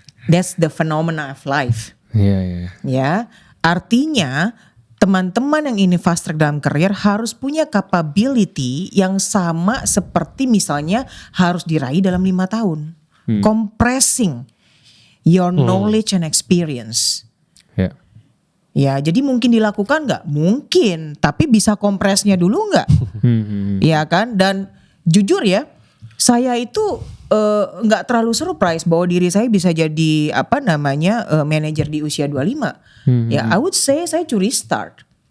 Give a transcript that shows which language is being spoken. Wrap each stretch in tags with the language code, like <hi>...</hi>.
<en>That's the phenomena of life.</en> <id>Iya. Ya, artinya teman-teman yang ini fast track dalam career harus punya capability yang sama seperti misalnya harus diraih dalam 5 tahun.</id> <en>Compressing your knowledge and experience.</en> <id>Ya, jadi mungkin dilakukan nggak? Mungkin, tapi bisa kompresnya dulu nggak? Ya kan? Dan jujur ya, saya itu nggak terlalu surprise bahwa diri saya bisa jadi manajer di usia 25. Ya,</id> <en>I would say</en> <id>saya curi start.</id>